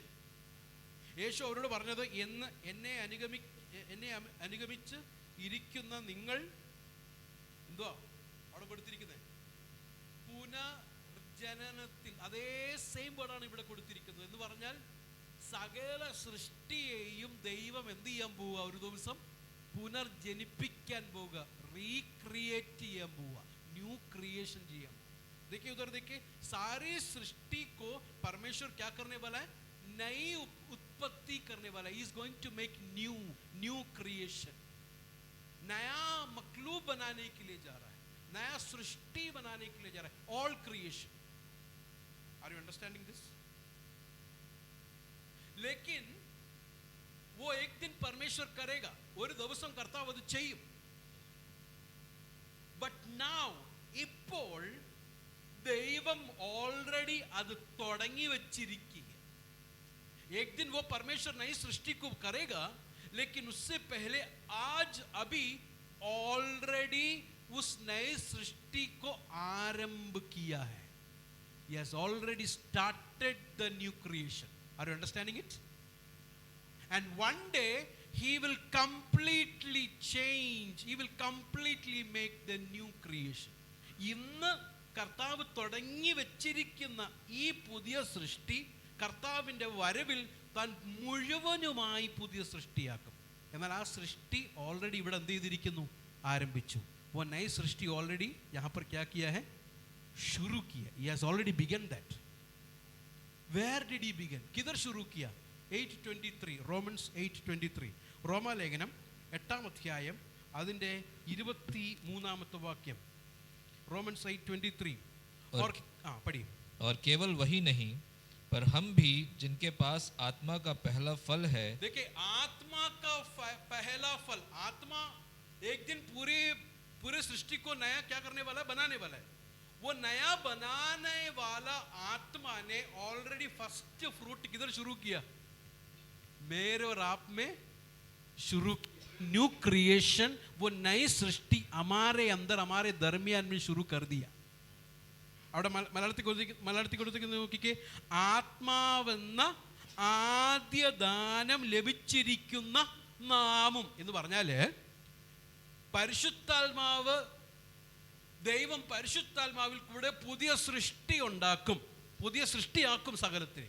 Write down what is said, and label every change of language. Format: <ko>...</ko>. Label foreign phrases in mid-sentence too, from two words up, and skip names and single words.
<ml>യേശു അവരോട് പറഞ്ഞത്, എന്നെ അനുഗമിച്ച് ഇരിക്കുന്ന നിങ്ങൾ എന്തുവാ അവിടെ കൊടുത്തിരിക്കുന്നത്? പുനർജനനത്തിൽ. അതേ</ml> <en>same word</en> <ml>ഇവിടെ കൊടുത്തിരിക്കുന്നത്. എന്ന് പറഞ്ഞാൽ സകല സൃഷ്ടിയെയും ദൈവം എന്ത് ചെയ്യാൻ പോവുക? ഒരു ദിവസം പുനർജനിപ്പിക്കാൻ പോവുക, റീക്രിയേറ്റ് ചെയ്യാൻ പോവുക,</ml> <en>new creation</en> <ml>ചെയ്യാൻ.</ml> <hi>देखिए उधर देखिए, सारी सृष्टि को परमेश्वर क्या करने वाला है? नई उत्पत्ति करने वाला है.</hi> <en>He is going to make new creation.</en> <hi>नया मखलूक बनाने के लिए जा रहा है, नया सृष्टि बनाने के लिए जा रहा है.</hi> <en>all creation. are you understanding this?</en> <hi>लेकिन वो एक दिन परमेश्वर करेगा.</hi> <ml>ഒരു ദിവസം കർത്താവ് അത് ചെയ്യും.</ml> <en>but now,</en> <ml>ഇപ്പോൾ ദൈവം ഓൾറെഡി അത് തുടങ്ങി വെച്ചിരിക്കുക.</ml> <hi>एक दिन वो परमेश्वर नई सृष्टि को करेगा, लेकिन उससे पहले आज अभी ऑलरेडी उस नई सृष्टि को आरंभ किया है.</hi> <en>He has already started the new creation. Are you understanding it? And one day he will completely change, he will completely make the new creation.</en> <ml>ഇന്ന് കർത്താവ് തുടങ്ങി വെച്ചിരിക്കുന്ന ഈ പുതിയ സൃഷ്ടി കർത്താവിൻ്റെ വരവിൽ താൻ മുഴുവനുമായി പുതിയ സൃഷ്ടിയാക്കും. എന്നാൽ ആ സൃഷ്ടി ഓൾറെഡി ഇവിടെ എന്ത് ചെയ്തിരിക്കുന്നു? ആരംഭിച്ചു.</ml> <hi>वो नई सृष्टि ऑलरेडी यहाँ पर क्या किया है? शुरू किया.</hi> <en>He has already begun that. Where did he begin?</en> <hi>किधर शुरू किया? 8:23,</hi> <ml>Romans 8:23. റോമാലേഖനം 8-ാം അധ്യായം അതിൻ്റെ 23-ാമത്തെ വാക്യം. Romans 8:23.</ml> <hi>और पढ़िए. और केवल वही नहीं, पर हम भी जिनके पास आत्मा का पहला फल है. देखिए, आत्मा का पहला फल. आत्मा एक दिन पूरे सृष्टि को नया क्या करने वाला है? बनाने वाला है. वो नया बनाने वाला आत्मा ने ऑलरेडी</hi> <en>first fruit</en> <hi>किधर शुरू किया? मेरे और आप में शुरू किया.</hi> <en>new creation,</en> <hi>वो नई सृष्टि हमारे अंदर, हमारे दरमियान में शुरू कर दिया.</hi> <ml>അവിടെ മലയാളത്തിൽ കൊടുത്തിരിക്കുന്നത് നോക്കിക്കേ, ആത്മാവെന്ന ആദ്യ ദാനം ലഭിച്ചിരിക്കുന്ന നാമം എന്ന് പറഞ്ഞാൽ പരിശുദ്ധാത്മാവ്, ദൈവം പരിശുദ്ധാത്മാവിൽ കൂടെ പുതിയ സൃഷ്ടി ഉണ്ടാക്കും, പുതിയ സൃഷ്ടിയാക്കും സകലത്തിന്.</ml>